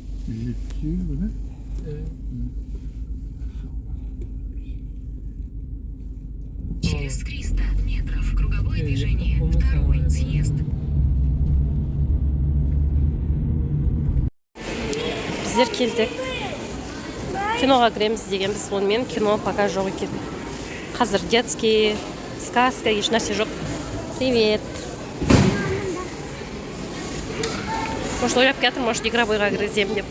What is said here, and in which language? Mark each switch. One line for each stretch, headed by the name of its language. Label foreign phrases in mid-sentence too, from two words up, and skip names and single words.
Turkish: 127 mi? Evet.
Russian: Через 300 метров круговое
Turkish: Evet,
Russian: движение.
Turkish: onu
Russian: Второй
Turkish: sağladım.
Russian: съезд.
Kazakh: Біздер келдік. Киноға кіреміз деген біз онымен кино пока жоқ екен. Қазір
Russian: детский, сказка,
Kazakh: еш нәрсе жоқ.
Russian: Привет.
Kazakh: Может, ойлап келатыр, может, игровойға кіргіземін деп.